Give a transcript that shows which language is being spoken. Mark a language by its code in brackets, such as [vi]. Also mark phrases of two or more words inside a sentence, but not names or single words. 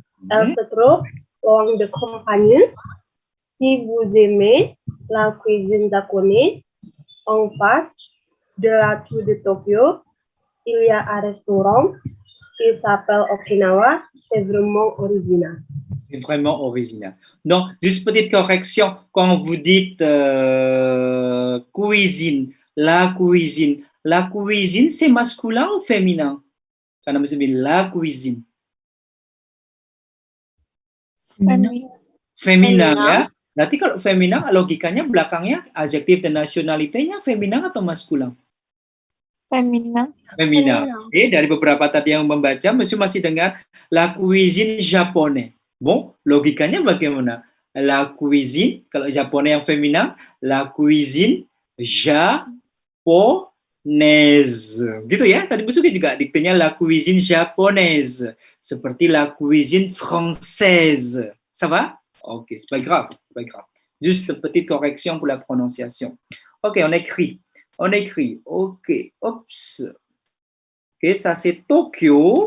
[fr] Elle se trouve loin de compagnie. Si vous aimez la cuisine japonaise, en face de la tour de Tokyo, il y a un restaurant qui s'appelle Okinawa. C'est vraiment original. C'est vraiment original. Donc, juste petite correction, quand vous dites cuisine, la cuisine, c'est masculin ou féminin? [id] Karena maksudnya [fr] la cuisine. Féminin. Féminin, Féminin. [id] ya. Berarti kalau féminin, logikanya belakangnya adjektif dan nasionalitanya féminin atau maskulin? [fr] Féminin. Féminin. Féminin. [id] Oke, dari beberapa tadi yang membaca, masih dengar [fr] la cuisine japonais. [id] Bon, logikanya bagaimana? [fr] La cuisine, kalau japonais yang féminin, la cuisine japonaise. [id] Gitu ya, tadi Bu Suki juga diktenya [fr] la cuisine japonaise. Seperti la cuisine française. Ça va? Ok, c'est pas grave, c'est pas grave. Juste une petite correction pour la prononciation. Ok, on écrit. Ok, oups. Ok, ça c'est Tokyo.